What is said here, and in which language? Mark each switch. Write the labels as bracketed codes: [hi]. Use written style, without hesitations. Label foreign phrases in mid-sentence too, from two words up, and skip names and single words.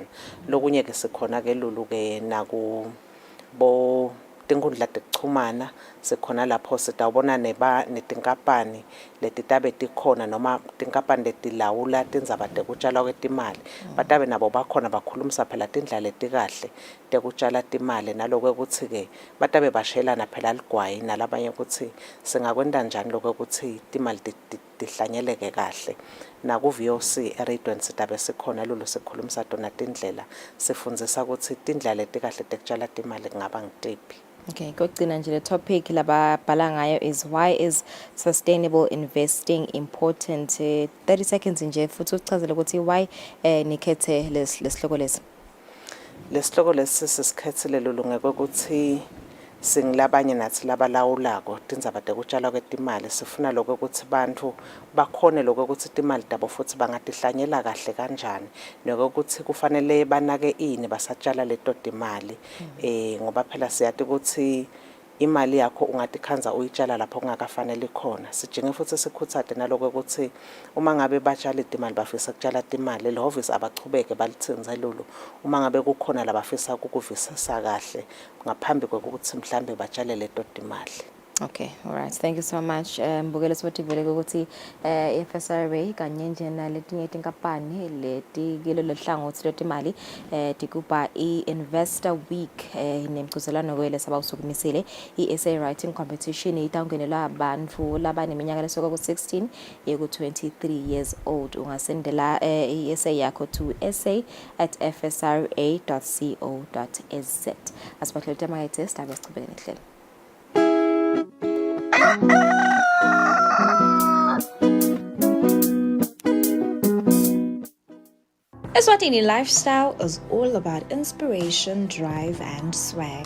[ss] Lokunye ke sikhona ke Lulu ke naku bo tinkundla tekuchumana sikhona lapho sitawubona netinkampani letitabe tikhona noma tinkampani letilawula tindzaba tekutshala kwetimali batabe nabo bakhona bakhulumisa phela tindlela letikahle tekutshala timali naloko ukuthi ke batabe bashelana phela ligwayi nalabanye ukuthi singakwenda njani lokho ukuthi timali tihlanyeleke kahle. Naku VOC eRadweni sitabe sikhona Lulu sikhulumisa tona tindlela sifundzisa ukuthi tindlela letikahle tekutshala timali kungaba ngitiphi. Okay, kokugcina nje le topic lababhala ngayo [en] is why is sustainable investing important. [ss] 30 seconds nje futhi usichazele ukuthi why nikhethe lesihloko lesi. Lesihloko lesi sisikhethile Lulu ngekuthi singilabanye nathi labalawulako tindzaba tekutshala kwetimali sifuna lokho ukuthi bantu bakhone lokho ukuthi timali tabo futhi bangatihlanyela kahle kanjani nokuthi kufanele banake ini basatshala leto timali ngoba phela siyathi ukuthi imali yakho ungatikhanza uyitshala lapho kungakafanele khona. Sijinge futhi sikhuthade naloko ukuthi uma ngabe batshala imali bafisa ukutshala imali lehhovisi abachubeke balithenze Lulu uma ngabe kukhona labafisa ukukuvisisa kahle ngaphambi kokuthi mhlambe batshale leto imali. [en] Okay, all right. Thank you so much. [ss] Mbukele sifuthi vele ukuthi FSRA kanye nje naletinye tinkampani leti kilo lehlangothi letimali tikupa i-Investor Week nemchuzelano kwele sabawusukumisile i- [en] essay writing competition [ss] itangenelwa abantu labaneminyaka lesuka ku-16 yeku-23 [en] years old. [ss] Ungasendela i-essay yakho to essay@fsra.co.za. Asibahlele tema yetest abesichubele nehlelo. [en] Eswatini Lifestyle is all about inspiration, drive, and swag.